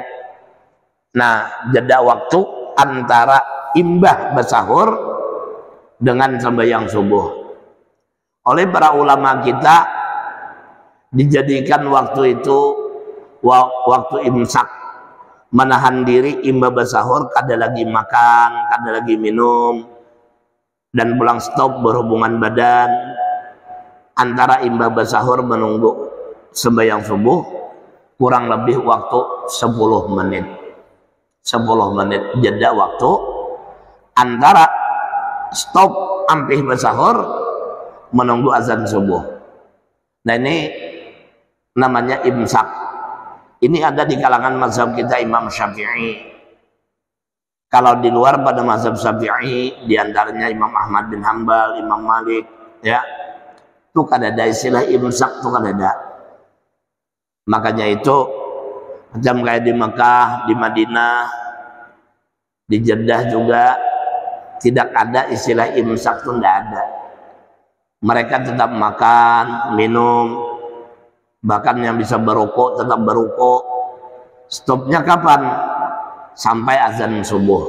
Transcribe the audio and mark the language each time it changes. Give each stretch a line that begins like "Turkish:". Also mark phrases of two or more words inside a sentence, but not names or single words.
Indonesian: Nah, jeda waktu antara imbah bersahur dengan sembahyang subuh. Oleh para ulama kita dijadikan waktu itu waktu imsak, menahan diri imbah bersahur, kada lagi makan, kada lagi minum, dan pulang stop berhubungan badan. Antara imbah bersahur menunggu sembahyang subuh kurang lebih waktu 10 menit. 10 menit jeda waktu antara stop ampih bersahur menunggu azan subuh. Nah, ini namanya imsak. Ini ada di kalangan mazhab kita Imam Syafi'i. Kalau di luar pada mazhab Syafi'i, diantaranya Imam Ahmad bin Hanbal, Imam Malik, ya, itu kada ada istilah imsak, itu kada ada. Makanya itu macam kayak di Mekah, di Madinah, di Jeddah juga tidak ada istilah imsak, itu tidak ada. Mereka tetap makan, minum, bahkan yang bisa berukuk tetap berukuk. Stopnya kapan? Sampai azan subuh.